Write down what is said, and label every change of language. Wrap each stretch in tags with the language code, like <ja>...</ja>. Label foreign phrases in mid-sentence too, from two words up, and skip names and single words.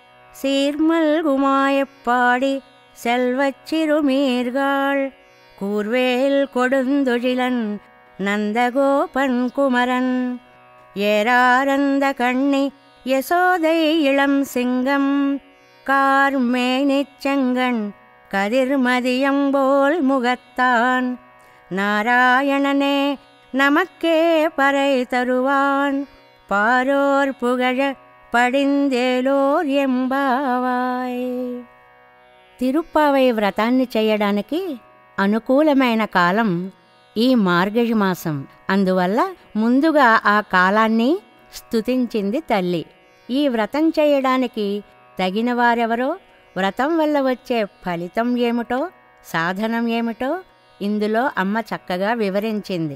<ta>சீர்மல்குமாயப்பாடி செல்வச் சிறுமீர்காள் கூர்வேல் கொடுந்தொழிலன் நந்தகோபன் குமரன் ஏராரந்த கண்ணி யசோதை இளம் சிங்கம் கார்மேனிச் செங்கண் கதிர்மதியம்போல் முகத்தான் நாராயணனே நமக்கே பறை தருவான் பாரோர் புகழ படிந்தேலோர் எம்பாவாய்.</ta> <te>తిరుప్పావై వ్రతాన్ని చేయడానికి అనుకూలమైన కాలం ఈ మార్గశి మాసం. అందువల్ల ముందుగా ఆ కాలాన్ని స్తుతించింది తల్లి. ఈ వ్రతం చేయడానికి తగిన వారెవరో, వ్రతం వల్ల వచ్చే ఫలితం ఏమిటో, సాధనం ఏమిటో ఇందులో అమ్మ చక్కగా వివరించింది.</te>